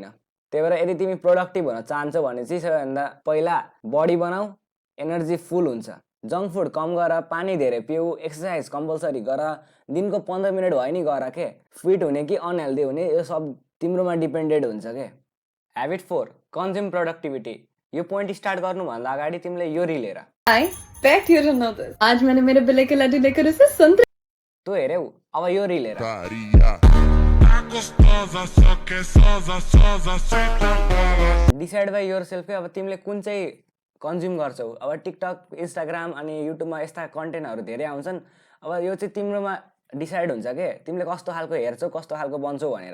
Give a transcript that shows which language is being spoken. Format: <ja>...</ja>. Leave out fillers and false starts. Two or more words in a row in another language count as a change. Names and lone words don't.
<ne>त्यही भएर यदि तिमी प्रोडक्टिभ हुन चाहन्छौ भने चाहिँ सबैभन्दा पहिला बडी बनाऊ,</ne> <en>energy full</en> <ne>हुन्छ.</ne> <en>junk food</en> <ne>कम गर, पानी धेरै पिऊ,</ne> <en>exercise compulsory</en> <ne>गर, दिनको 15 मिनट भयो नि गर के. फिट हुने कि अनहेल्दी हुने यो सब तिम्रोमा डिपेन्डेड हुन्छ के.</ne> <en>habit 4 consume productivity.</en> <ne>यो</ne> <en>point start</en> <ne>गर्नुभन्दा अगाडि तिमीले यो रिल हेर.</ne> <en>I bet you don't know this.</en> <hi>आज मैंने मेरे बिल्ले के लड्डू लेकर उसे संतरे.</hi> <ne>तँ हेऱ्यौ, अब यो रिल हेर.</ne> <en>decide by yourself.</en> <ne>अब तिमीले कुन चाहिँ कन्ज्युम गर्छौ. अब टिकटक, इन्स्टाग्राम अनि युट्युबमा यस्ता कन्टेन्टहरू धेरै आउँछन्. अब यो चाहिँ तिम्रोमा डिसाइड हुन्छ के, तिमीले कस्तो खालको हेर्छौ, कस्तो खालको बन्छौ भनेर.</ne>